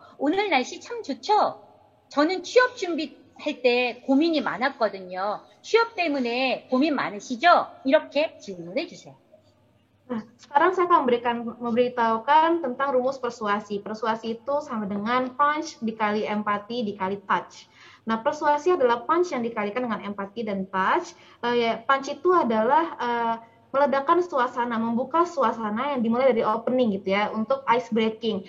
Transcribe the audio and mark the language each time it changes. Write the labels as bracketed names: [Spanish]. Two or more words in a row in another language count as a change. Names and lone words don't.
[Korean] 오늘 날씨 참 좋죠? 저는 취업 준비할 때 고민이 많았거든요. 취업 때문에 고민 많으시죠? 이렇게 질문해 주세요. [Indonesian] Nah, sekarang saya akan memberitahukan tentang rumus persuasi. Persuasi itu sama dengan punch dikali empati dikali touch. Nah, persuasi adalah punch yang dikalikan dengan empati dan touch. Punch itu adalah meledakkan suasana, membuka suasana yang dimulai dari opening gitu ya, untuk [English] ice breaking.